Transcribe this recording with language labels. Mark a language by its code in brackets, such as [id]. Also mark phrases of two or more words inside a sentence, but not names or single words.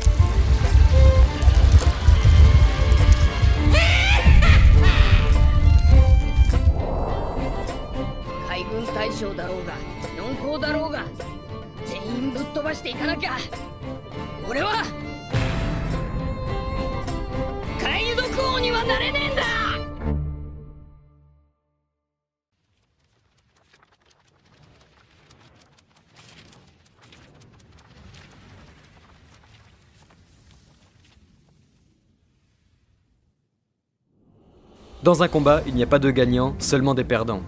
[ja] 海軍大将だろうが四皇だろうが全員ぶっ飛ばしていかなきゃ俺は海賊王にはなれねえんだ。 [fr] Dans un combat, il n'y a pas de gagnants, seulement des perdants.